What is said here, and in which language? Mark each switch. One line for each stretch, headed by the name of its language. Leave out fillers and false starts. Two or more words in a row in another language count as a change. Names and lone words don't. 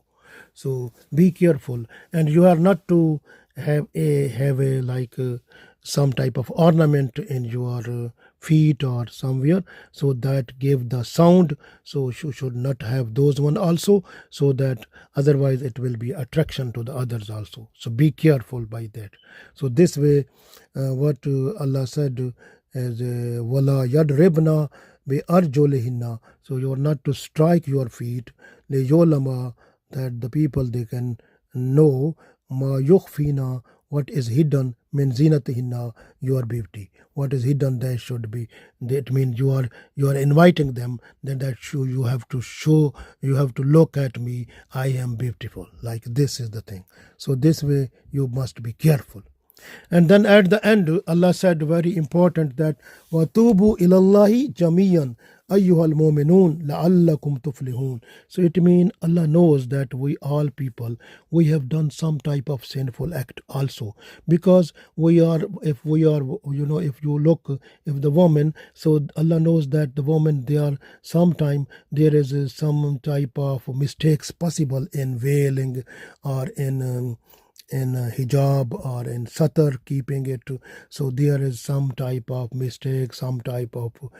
English: So be careful, and you are not to have a like some type of ornament in your feet or somewhere, so that give the sound. So you should not have those one also, so that otherwise it will be attraction to the others also. So be careful by that. So this way what Allah said is
Arabic: وَلَا يَضْرِبْنَ بِأَرْجُلِهِنَّ,
English: so you are not to strike your feet, liyolama, that the people they can know,
Arabic: مَا يُخْفِينَ,
English: what is hidden,
Arabic: مِنْ زِينَتِهِنَّ,
English: your beauty, what is hidden, that should be, that means you are inviting them, then that you have to show, you have to look at me, I am beautiful, like this is the thing. So this way you must be careful. And then at the end, Allah said very important that
Arabic: وَتُوبُوا إِلَى اللَّهِ جَمِيعًا أَيُّهَا الْمُؤْمِنُونَ لَعَلَّكُمْ تُفْلِحُونَ.
English: So it means Allah knows that we all people, we have done some type of sinful act also. Because if we are, if you look, if the woman, so Allah knows that the woman, they are sometime, there is some type of mistakes possible in veiling or in hijab or in satar keeping it, so there is some type of mistake, some type of